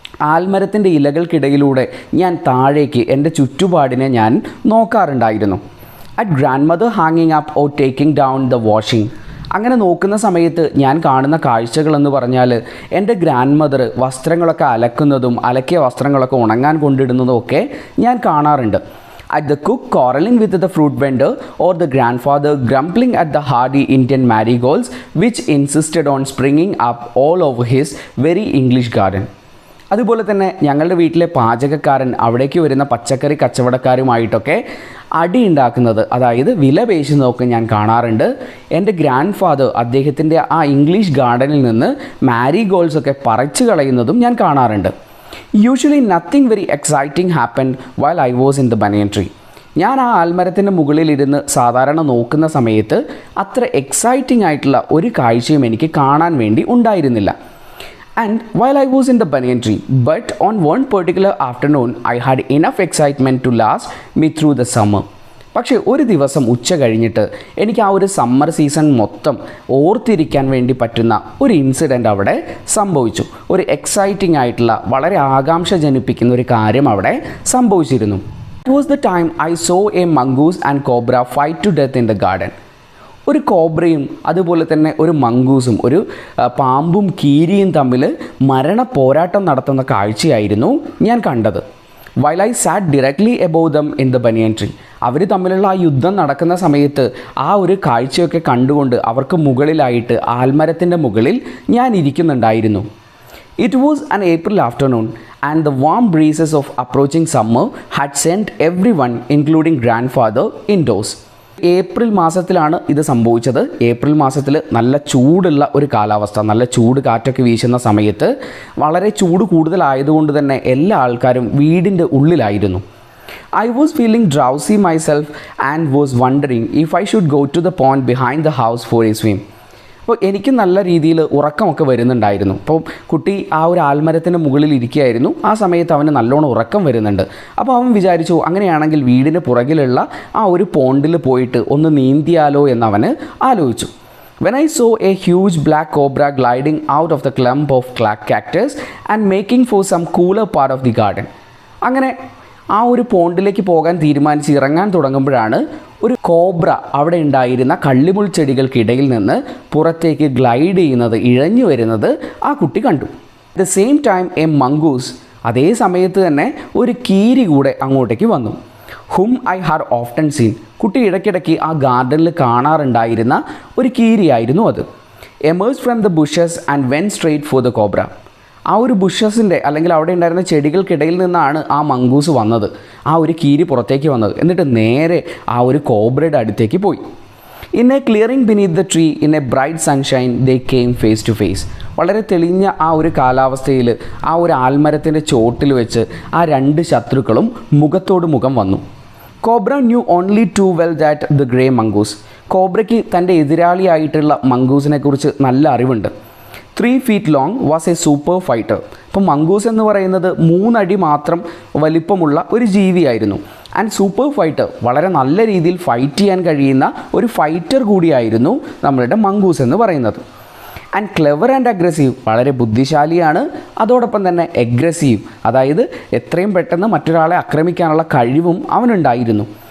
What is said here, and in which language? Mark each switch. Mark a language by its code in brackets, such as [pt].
[ml] ആൽമരത്തിൻ്റെ ഇലകൾക്കിടയിലൂടെ ഞാൻ താഴേക്ക് എൻ്റെ ചുറ്റുപാടിനെ ഞാൻ നോക്കാറുണ്ടായിരുന്നു. [en] At grand mother ഹാങ്ങിങ് up or taking down the washing. [ml] അങ്ങനെ നോക്കുന്ന സമയത്ത് ഞാൻ കാണുന്ന കാഴ്ചകളെന്ന് പറഞ്ഞാൽ എൻ്റെ ഗ്രാൻഡ് മദർ വസ്ത്രങ്ങളൊക്കെ അലക്കുന്നതും അലക്കിയ വസ്ത്രങ്ങളൊക്കെ ഉണങ്ങാൻ കൊണ്ടിടുന്നതും ഒക്കെ ഞാൻ കാണാറുണ്ട്. [en] At the cook quarreling with the fruit vendor, or the grandfather grumbling at the hardy Indian marigolds which insisted on springing up all over his very English garden. [ml] അതുപോലെ തന്നെ ഞങ്ങളുടെ വീട്ടിലെ പാചകക്കാരൻ അവിടേക്ക് വരുന്ന പച്ചക്കറി കച്ചവടക്കാരുമായിട്ടൊക്കെ അടി ഉണ്ടാക്കുന്നത്, അതായത് വില പേശുന്നതൊക്കെ ഞാൻ കാണാറുണ്ട്. എൻ്റെ ഗ്രാൻഡ് ഫാദർ അദ്ദേഹത്തിൻ്റെ ആ ഇംഗ്ലീഷ് ഗാർഡനിൽ നിന്ന് മാരിഗോൾഡ്സ് ഒക്കെ പറിച്ചു കളയുന്നതും ഞാൻ കാണാറുണ്ട്. [en] Usually nothing very exciting happened while I was in the banyan tree. [ml] ഞാൻ ആ ആൽമരത്തിൻ്റെ മുകളിലിരുന്ന് സാധാരണ നോക്കുന്ന സമയത്ത് അത്ര എക്സൈറ്റിംഗ് ആയിട്ടുള്ള ഒരു കാഴ്ചയും എനിക്ക് കാണാൻ വേണ്ടി ഉണ്ടായിരുന്നില്ല. [en] And while I was in the banyan tree, but on one particular afternoon, I had enough excitement to last me through the summer. [ml] പക്ഷേ ഒരു ദിവസം ഉച്ച കഴിഞ്ഞിട്ട് എനിക്ക് ആ ഒരു സമ്മർ സീസൺ മൊത്തം ഓർത്തിരിക്കാൻ വേണ്ടി പറ്റുന്ന ഒരു ഇൻസിഡൻറ്റ് അവിടെ സംഭവിച്ചു. ഒരു എക്സൈറ്റിംഗ് ആയിട്ടുള്ള വളരെ ആകാംക്ഷ ജനിപ്പിക്കുന്ന ഒരു കാര്യം അവിടെ സംഭവിച്ചിരുന്നു. [en] It was the time I saw a mongoose and cobra fight to death in the garden. [ml] ഒരു കോബ്രയും അതുപോലെ തന്നെ ഒരു മംഗൂസും ഒരു പാമ്പും കീരിയും തമ്മിൽ മരണ പോരാട്ടം നടത്തുന്ന കാഴ്ചയായിരുന്നു ഞാൻ കണ്ടത്. [en] While I sat directly above them in the banyan tree. [ml] അവർ തമ്മിലുള്ള ആ യുദ്ധം നടക്കുന്ന സമയത്ത് ആ ഒരു കാഴ്ചയൊക്കെ കണ്ടുകൊണ്ട് അവർക്ക് മുകളിലായിട്ട് ആൽമരത്തിൻ്റെ മുകളിൽ ഞാൻ ഇരിക്കുന്നുണ്ടായിരുന്നു. [en] It was an April afternoon and the warm breezes of approaching summer had sent everyone including grandfather indoors. [ml] April മാസത്തിലാണ് ഇത് സംഭവിച്ചത്. ഏപ്രിൽ മാസത്തിൽ നല്ല ചൂടുള്ള ഒരു കാലാവസ്ഥ, നല്ല ചൂട് കാറ്റൊക്കെ വീശുന്ന സമയത്ത് വളരെ ചൂട് കൂടുതലായതുകൊണ്ട് തന്നെ എല്ലാ ആൾക്കാരും വീടിൻ്റെ ഉള്ളിലായിരുന്നു. [en] I was feeling drowsy myself and was wondering if I should go to the pond behind the house for a swim. [ml] അപ്പോൾ എനിക്ക് നല്ല രീതിയിൽ ഉറക്കമൊക്കെ വരുന്നുണ്ടായിരുന്നു. അപ്പോൾ കുട്ടി ആ ഒരു ആൽമരത്തിൻ്റെ മുകളിൽ ഇരിക്കുകയായിരുന്നു. ആ സമയത്ത് അവന് നല്ലോണം ഉറക്കം വരുന്നുണ്ട്. അപ്പോൾ അവൻ വിചാരിച്ചു അങ്ങനെയാണെങ്കിൽ വീടിന് പുറകിലുള്ള ആ ഒരു പോണ്ടിൽ പോയിട്ട് ഒന്ന് നീന്തിയാലോ എന്നവന് ആലോചിച്ചു. [en] When I saw a huge black cobra gliding out of the clump of cactus and making for some cooler part of the garden. [ml] അങ്ങനെ ആ ഒരു പോണ്ടിലേക്ക് പോകാൻ തീരുമാനിച്ച് ഇറങ്ങാൻ തുടങ്ങുമ്പോഴാണ് ഒരു കോബ്ര അവിടെ ഉണ്ടായിരുന്ന കള്ളിമുൾ ചെടികൾക്കിടയിൽ നിന്ന് പുറത്തേക്ക് ഗ്ലൈഡ് ചെയ്യുന്നത്, ഇഴഞ്ഞു വരുന്നത് ആ കുട്ടി കണ്ടു. [en] at the same time a mongoose, [ml] അതേ സമയത്ത് തന്നെ ഒരു കീരി കൂടെ അങ്ങോട്ടേക്ക് വന്നു. [en] Hmm I had often seen. [ml] കുട്ടി ഇടയ്ക്കിടയ്ക്ക് ആ ഗാർഡനിൽ കാണാറുണ്ടായിരുന്ന ഒരു കീരിയായിരുന്നു അത്. [en] Emerges from the bushes and went straight for the cobra. [ml] ആ ഒരു ബുഷസിൻ്റെ അല്ലെങ്കിൽ അവിടെ ഉണ്ടായിരുന്ന ചെടികൾക്കിടയിൽ നിന്നാണ് ആ മംഗൂസ് വന്നത്. ആ ഒരു കീരി പുറത്തേക്ക് വന്നത്. എന്നിട്ട് നേരെ ആ ഒരു കോബ്രയുടെ അടുത്തേക്ക് പോയി. [en] In a clearing beneath the tree in a bright sunshine they came face to face. [ml] വളരെ തെളിഞ്ഞ ആ ഒരു കാലാവസ്ഥയിൽ ആ ഒരു ആൽമരത്തിൻ്റെ ചോട്ടിൽ വെച്ച് ആ രണ്ട് ശത്രുക്കളും മുഖത്തോട് മുഖം വന്നു. [en] Cobra knew only too well that the grey mongoose. [ml] കോബ്രയ്ക്ക് തൻ്റെ എതിരാളിയായിട്ടുള്ള മംഗൂസിനെ കുറിച്ച് നല്ല അറിവുണ്ട്. [en] 3 feet long was a super fighter. [ml] അപ്പം മംഗൂസ് എന്ന് പറയുന്നത് 3 അടി മാത്രം വലിപ്പമുള്ള ഒരു ജീവിയായിരുന്നു. [en] and super fighter, [ml] വളരെ നല്ല രീതിയിൽ ഫൈറ്റ് ചെയ്യാൻ കഴിയുന്ന ഒരു ഫൈറ്റർ കൂടിയായിരുന്നു നമ്മളുടെ മംഗൂസ് എന്ന് പറയുന്നത്. [en] and clever and aggressive, [ml] വളരെ ബുദ്ധിശാലിയാണ്, അതോടൊപ്പം തന്നെ എഗ്രസീവ്, അതായത് എത്രയും പെട്ടെന്ന് മറ്റൊരാളെ ആക്രമിക്കാനുള്ള കഴിവും അവനുണ്ടായിരുന്നു.